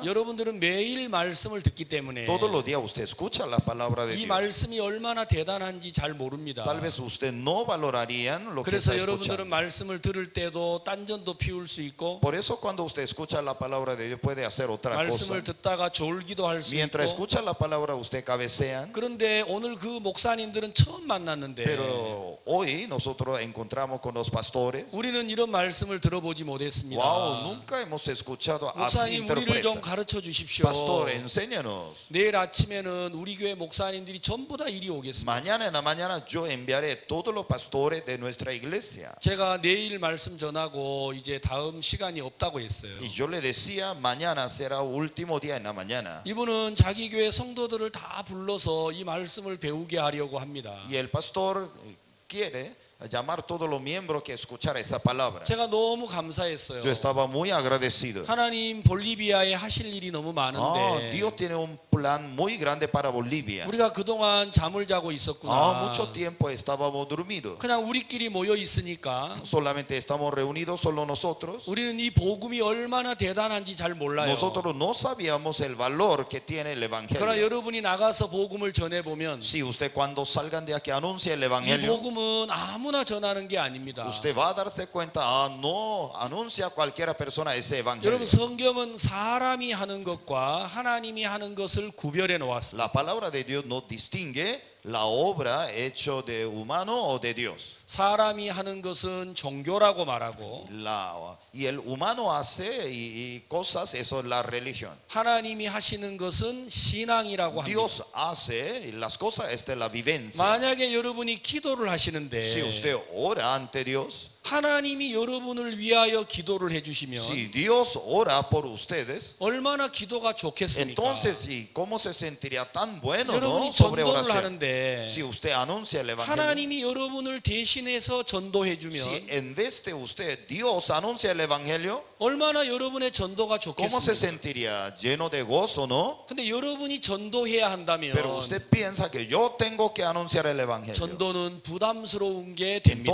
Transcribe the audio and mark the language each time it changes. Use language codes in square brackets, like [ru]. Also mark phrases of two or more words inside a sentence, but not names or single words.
[ko] 여러분들은 매일 말씀을 듣기 때문에 [es] Todos los días usted escucha la palabra de [ko] 이 [es] Dios. [ko] 말씀이 얼마나 대단한지 잘 모릅니다. [es] Tal vez usted no valorarían lo que [ko] 그래서 [es] está [ko] 여러분들은 [es] escuchando. [ko] 말씀을 들을 때도 딴전도 피울 수 있고 [es] Por eso cuando usted escucha la palabra de Dios puede hacer otra cosa. [ko] 말씀을 듣다가 졸기도 할 수 [es] Mientras [ko] 있고 [es] escucha la palabra usted cabecean. [ko] 그런데 오늘 그 목사님들은 처음 만났는데 [es] Pero hoy nosotros encontramos con los pastores. [ko] 우리는 이런 말씀을 들어보지 못했습니다. [es] Wow, nunca hemos escuchado así [ko] 목사님 우리를 좀 [es] interpreta. [ko] 가르쳐 주십시오. [es] Pastor, enséñanos. [ko] 내일 아침에는 우리 교회 목사님들이 전부 다 이리 오겠습니다. [es] Mañana en la mañana yo enviaré todos los pastores de nuestra iglesia. [ko] 제가 내일 말씀 전하고 이제 다음 시간이 없다고 했어요. [es] Y yo le decía, mañana será último día en la mañana. [ko] 이분은 자기 교회 성도들을 다 불러서 이 말씀을 배우게 하려고 합니다. [es] Y el pastor quiere llamar todos los miembros que escuchar esa palabra. [ko] 제가 너무 감사했어요. [es] Yo estaba muy agradecido. [ko] 하나님 볼리비아에 하실 일이 너무 많은데 [es] Dios tiene un plan muy grande para Bolivia. [ko] 우리가 그동안 잠을 자고 있었구나. [es] Mucho tiempo estábamos dormidos. [ko] 그냥 우리끼리 모여 있으니까 [es] Solamente estamos reunidos, solo nosotros. [ko] 우리는 이 복음이 얼마나 대단한지 잘 몰라요. [es] Nosotros no sabíamos el valor que tiene el [ko] 그러나 [es] evangelio. [ko] 여러분이 나가서 복음을 전해보면 [es] Si usted cuando salgan de aquí anuncia el [ko] 이 [es] evangelio, [ko] 복음은 아무나 전하는 게 아닙니다. [es] usted va a darse cuenta, no anuncia a cualquiera persona ese evangelio. [ko] 여러분 성경은 사람이 하는 것과 하나님이 하는 것을 구별해 놓았습니다. [es] La palabra de Dios no distingue la obra hecho de humano o de Dios. [ko] 사람이 하는 것은 종교라고 말하고 [es] Y el humano hace y cosas, eso es la religión. [ko] 하나님이 하시는 것은 신앙이라고 합니다. [es] Dios hace las cosas, esta es la vivencia. [ko] 만약에 여러분이 기도를 하시는데 [es] Si usted ora ante Dios, [ko] 하나님이 여러분을 위하여 기도를 해주시면 [es] si Dios ora por ustedes, [ko] 얼마나 기도가 좋겠습니까? [es] entonces, ¿y cómo se sentiría tan bueno, [ko] 여러분이 [es] no, sobre [ko] 전도를 [es] oración? [ko] 하는데 [es] Si usted anuncia el evangelio, [ko] 하나님이 여러분을 대신해서 전도해주면 [es] si en vez de usted Dios anuncia el evangelio, [ko] 얼마나 여러분의 전도가 [es] ¿cómo se [ko] 좋겠습니까? [es] sentiría? ¿Lleno de gozo, no? [ko] 근데 여러분이 전도해야 한다면 [es] Pero usted piensa que yo tengo que anunciar el evangelio. [ko] 전도는 부담스러운 게 됩니다.